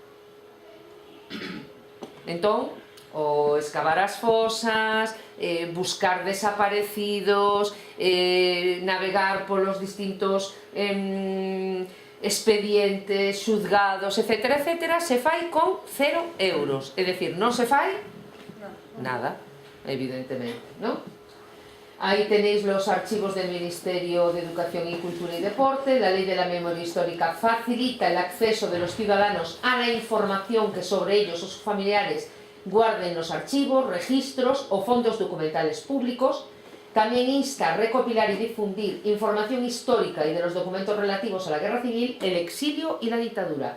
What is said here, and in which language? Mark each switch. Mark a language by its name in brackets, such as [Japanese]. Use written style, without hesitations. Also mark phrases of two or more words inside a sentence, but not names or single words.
[Galician] Entón, o excavar as fosas, buscar desaparecidos, navegar polos distintos expedientes, xuzgados, etcétera, etcétera, se fai con 0 euros. É dicir, non se fai nada, evidentemente, non? [Spanish] Aí tenéis los archivos del Ministerio de Educación y Cultura y Deporte. La Ley de la Memoria Histórica facilita el acceso de los ciudadanos a la información que sobre ellos o sus familiares guarden los archivos, registros o fondos documentales públicos. También insta a recopilar y difundir información histórica y de los documentos relativos a la Guerra Civil, el exilio y la dictadura.